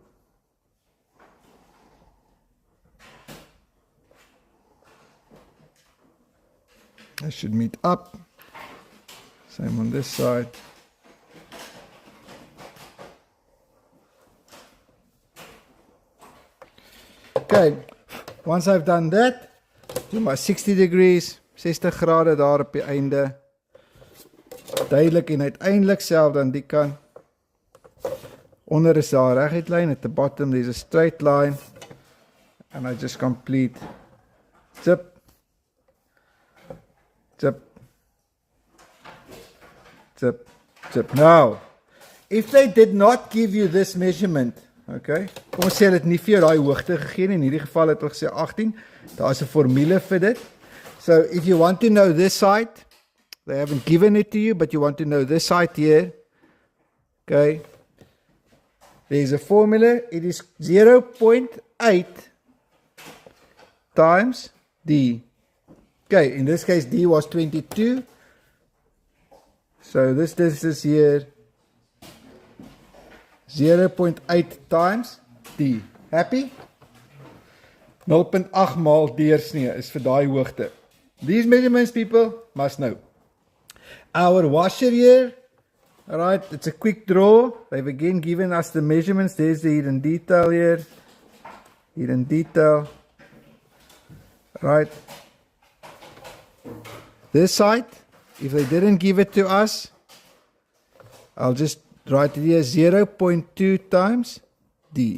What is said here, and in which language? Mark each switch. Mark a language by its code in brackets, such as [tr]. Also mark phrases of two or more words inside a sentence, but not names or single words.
[en] They should meet up. Same on this side. Okay, once I've done that, do my 60 degrees, 60 [af] grade daar op die einde. Duidelik en uiteindelik self aan die kant. Onder is daar 'n reguit lyn, [en] at the bottom there's a straight line. And I just complete zip, zip, zip, zip. Now, if they did not give you this measurement, [af] okay, kom ons sê hulle het nie vir jou daai hoogte gegee nie, in hierdie geval het hulle gesê 18, daar is 'n formule vir dit. [en] So, if you want to know this side, they haven't given it to you, but you want to know this side here, okay, there's a formula, it is 0.8 times D. Okay, in this case D was 22. So this is here 0.8 times D. Happy? [af] 0.8 maal deursnee is vir daai hoogte. [en] These measurements people must know. Our washer here, alright, it's a quick draw. They've again given us the measurements. There's the hidden detail here. Hidden detail. Right. This side, if they didn't give it to us, I'll just write it here 0.2 times D.